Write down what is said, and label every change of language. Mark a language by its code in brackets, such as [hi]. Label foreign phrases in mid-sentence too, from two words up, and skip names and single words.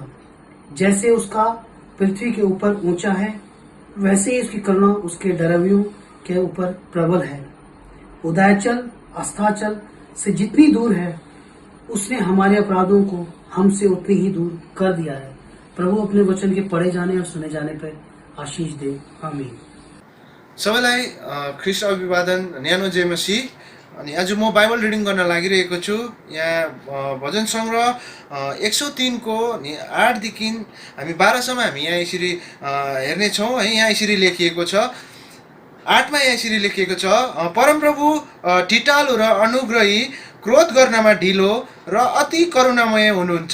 [hi] जैसे उसका पृथ्वी के ऊपर ऊंचा है, वैसे ही उसकी करुणा उसके डरवियों के ऊपर प्रबल है। उदयाचल अस्ताचल से जितनी दूर है, उसने हमारे अपराधों को हमसे उतनी ही दूर कर दिया है। प्रभु अपने वचन के पढ़े जाने और सुने जाने पर आशीष दे। आमीन। [ne] सबैलाई ख्रिस्ट अभिवादन, न्यानो जय मसीह। अनि आज म [en] Bible reading [ne] गर्न लागिरहेको छु। यहाँ भजन सङ्ग्रह 103 को 8 देखि हामी 12 सम्म हामी यहाँ यसरी हेर्नेछौँ है। यहाँ यसरी लेखिएको छ, 8 मा यहाँ यसरी लेखिएको छ, परमप्रभु ठिटालु र अनुग्रही, क्रोध गर्नमा ढिलो र अति करुणामय हुनुहुन्छ।